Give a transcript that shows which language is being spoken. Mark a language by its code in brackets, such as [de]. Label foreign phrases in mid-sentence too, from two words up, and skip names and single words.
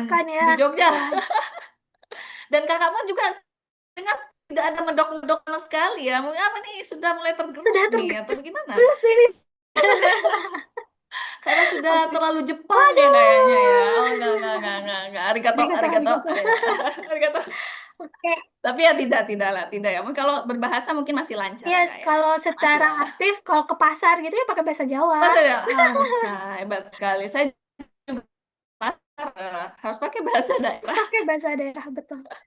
[id] bahkan ya. di Jogja. Wah, Dan Kakak pun juga dengar tidak ada medok-medok sama sekali ya, mungkin apa nih, sudah mulai sudah tergerus nih atau bagaimana? tergerus ini. Karena sudah Oke. terlalu Jepang ya kayaknya ya. Oh, Waduh. enggak. Arigato, Arigato, arigato. arigato. Ya. Arigato. Oke. Tapi ya tidak lah, tidak ya. Mungkin kalau berbahasa mungkin masih lancar ya, Yes, Kak, ya. kalau Masih secara lah. aktif, kalau ke pasar gitu ya pakai bahasa Jawa. Masa ya? Harus, Kak. Hebat sekali. Saya juga pasar, harus pakai bahasa Terus daerah. pakai bahasa daerah, betul.